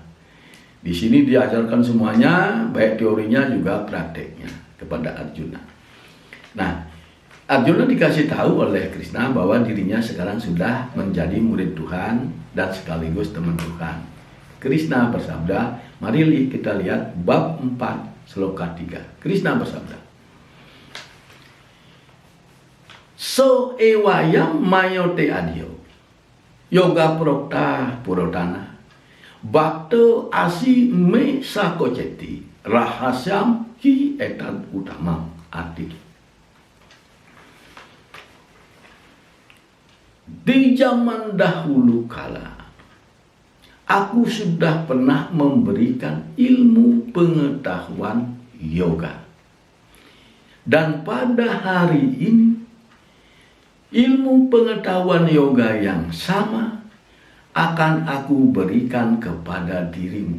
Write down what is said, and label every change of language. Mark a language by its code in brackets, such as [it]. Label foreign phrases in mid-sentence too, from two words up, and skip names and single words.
[id] Di sini diajarkan semuanya, baik teorinya juga prakteknya kepada Arjuna. Nah, Arjuna dikasih tahu oleh Krishna bahwa dirinya sekarang sudah menjadi murid Tuhan dan sekaligus teman Tuhan. Krishna bersabda, mari kita lihat bab 4 sloka 3. Krishna bersabda, [sa] So ewayam mayote adyo yoga prokta purotana Bakte asi me sakoceti rahasyam hi etan utama arti. [id] Di zaman dahulu kala, aku sudah pernah memberikan ilmu pengetahuan yoga. Dan pada hari ini, ilmu pengetahuan yoga yang sama akan aku berikan kepada dirimu.